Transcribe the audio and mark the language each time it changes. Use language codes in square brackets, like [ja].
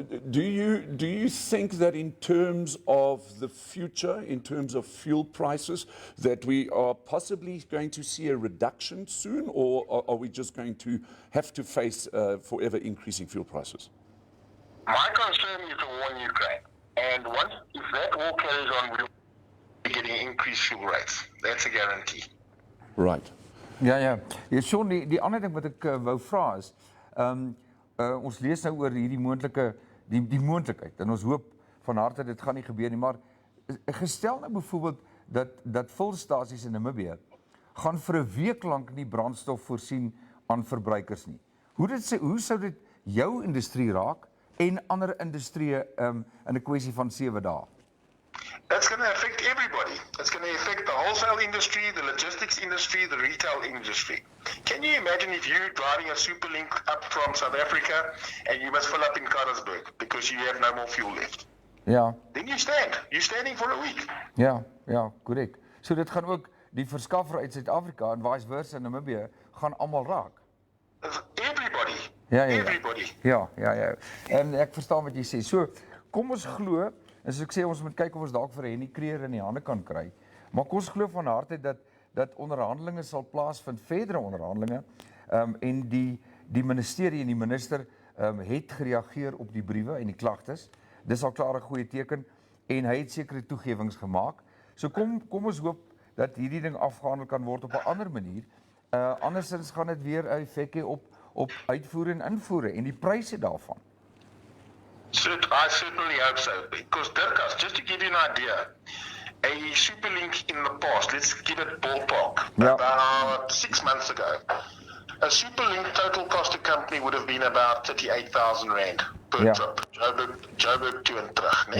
[en] Do you think that in terms of the future, in terms of fuel prices, that we are possibly going to see a reduction soon, or are we just going to have to face forever increasing fuel prices? My concern is the war in Ukraine, and if that war carries on, we'll be getting increased fuel rates. That's a guarantee. Right. [af] Ja, Sean, die ander ding wat ek wou vra is, ons lees nou oor hierdie die moontlikheid en ons hoop van harte dit gaan nie gebeur nie, maar gestel nou byvoorbeeld dat vulstasies in Namibië gaan vir 'n week lank nie brandstof voorsien aan verbruikers nie. Hoe sou dit jou industrie raak en ander industrieë in 'n kwessie van 7 dae? [en] That's going to affect everybody. It's going to affect the wholesale industry, the logistics industry, the retail industry. Can you imagine if you're driving a Superlink up from South Africa and you must fill up in Karlsburg because you have no more fuel left? [af] Ja. [en] Then you stand. You're standing for a week. [af] Ja, korrek. So dit gaan ook die verskaffer uit Suid-Afrika en vice versa in Namibië gaan almal raak. [en] Everybody. [af] Ja. [en] Everybody. [af] Ja. En ek verstaan wat jy sê. So, kom ons glo, en soos ek sê, ons moet kyk of ons dalk vir Henny Creer in die hande kan kry. Maar kom ons glo van harte dat onderhandelinge sal plaasvind, verdere onderhandelinge, en die ministerie en die minister het gereageer op die briewe en die klagtes. Dis al klaar 'n goeie teken en hy het sekere toegewings gemaak. So kom ons hoop dat hierdie ding afgehandel kan word op 'n ander manier. Andersins gaan dit weer 'n effek hê op uitvoer en invoere en die pryse daarvan. [en] I certainly hope so. Because Dirkas, just to give you an idea, a Superlink in the past, let's give it ballpark, about 6 months ago, a Superlink total cost to company would have been about 38,000 Rand per trip. Joburg to and [af] terug. Nee?